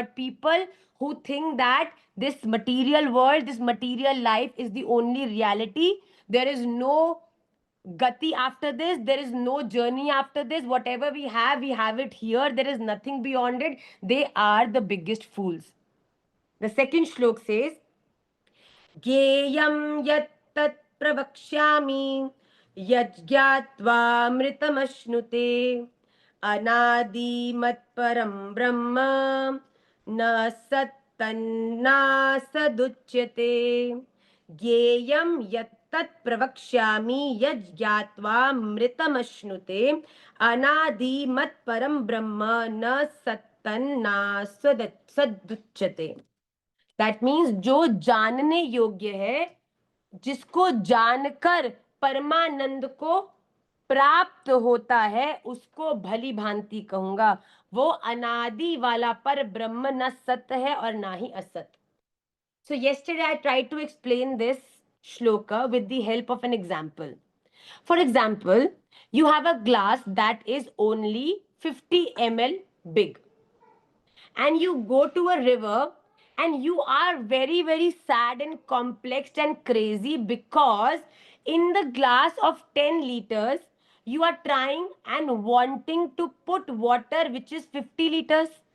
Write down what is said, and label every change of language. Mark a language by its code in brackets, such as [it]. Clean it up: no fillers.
[en] But people who think that this material world, this material life is the only reality, there is no gati after this, there is no journey after this, whatever we have it here, there is nothing beyond it, they are the biggest fools. The second shlok says, [sa] ज्ञेयं यत्तत् प्रवक्ष्यामि यज्ञात्वामृतमश्नुते अनादिमत्परं ब्रह्म न सत्तन्नासदुच्यते ज्ञेयं यत्तत् प्रवक्ष्यामि यज्ञात्वामृतमश्नुते अनादिमत्परं ब्रह्म न सत्तन्नासदुच्यते. [en] that means [hi] जो जानने योग्य है, जिसको जानकर परमानंद को प्राप्त होता है, उसको भली भांति कहूंगा. वो अनादि वाला पर ब्रह्म न सत्य है और ना ही असत. [en] So yesterday I tried to explain this shloka with the help of an example. For example, you have a glass that is only 50 ml big, and you go to a river and you are very, very sad and complex and crazy because in the glass of 10 liters you are trying and wanting to put water which is 50 liters.